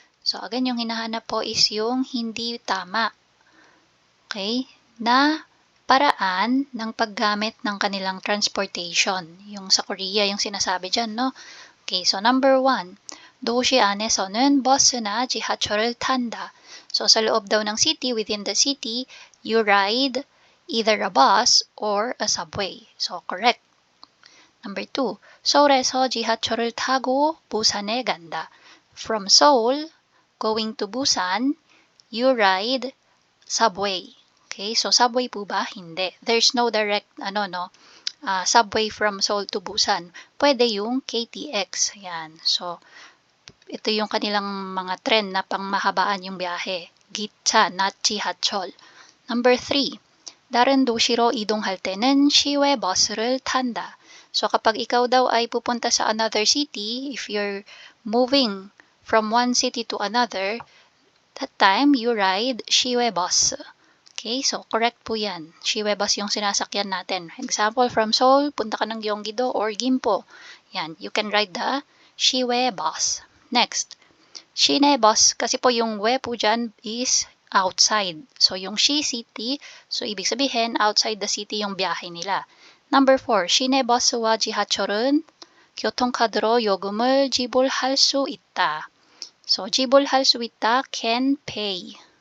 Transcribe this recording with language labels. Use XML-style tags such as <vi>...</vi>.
<tl>So again, yung hinahanap po is yung hindi tama. Okay? Na paraan ng paggamit ng kanilang transportation. Yung sa Korea, yung sinasabi dyan, no?</tl> <en>Okay, so number 1,</en> <ko>도시 안에서는 버스나 지하철을 탄다.</ko> <tl>So sa loob daw ng city,</tl> <en>within the city, you ride either a bus or a subway. So correct. Number 2,</en> <ko>서울에서 지하철을 타고 부산에 간다.</ko> <en>From Seoul, going to Busan, you ride subway. Okay, so subway</en> <tl>po ba? Hindi.</tl> <en>There's no direct, subway from Seoul to Busan.</en> <tl>Pwede yung KTX. Yan. So, ito yung kanilang mga trend na pangmahabaan yung biyahe.</tl> <en>Gitcha, not 지하철. Number 3,</en> <ko>다른 도시로 이동할 때는 시외 버스를 탄다.</ko> <en>So</en> <tl>kapag ikaw daw ay pupunta sa</tl> <en>another city, if you're moving from one city to another, that time you ride 시외 bus.</en> <tl>Okay, so correct po yan. 시외 bus yung sinasakyan natin.</tl> <en>Example, from Seoul,</en> <tl>punta ka ng</tl> <en>Gyeonggi-do or Gimpo. Yan, you can ride the 시외 bus.</en> <tl>Next, 시내 bus, kasi po yung we po dyan is outside. So yung shi city, so ibig sabihin outside the city yung biyahe nila.</tl> <en>Number 4,</en> <ko>시내 버스와 지하철은 교통카드로 요금을 지불할 수 있다.</ko> <en>So</en> <ko>지불할 수 있다,</ko> <en>can pay.</en>